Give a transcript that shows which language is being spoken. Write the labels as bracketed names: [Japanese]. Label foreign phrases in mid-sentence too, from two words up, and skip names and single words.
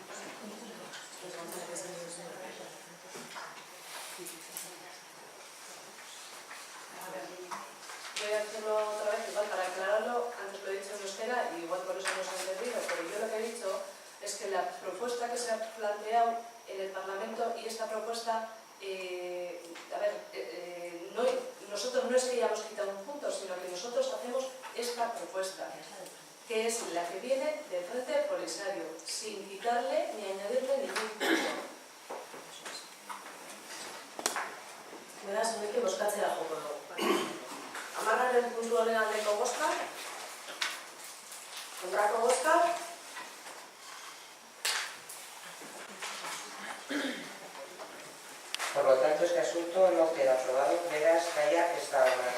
[Spanish] Voy a hacerlo otra vez, igual para aclararlo, antes lo he dicho en euskera y igual por eso no se ha entendido, pero yo lo que he dicho es que la propuesta que se ha planteado en el Parlamento y esta propuesta, nosotros no es que hayamos quitado un punto, sino que nosotros hacemos esta propuesta, que es la que viene del Frente Polisario, sin quitarle ni añadirle ningún punto. [Basque] Beraz, honekin bozkatzera joko dugu. Amarraren puntu honen aldeko bozka, kontrako bozka. [Spanish] Por lo tanto, este asunto no queda aprobado, [Basque] beraz, gaia ez da onartu.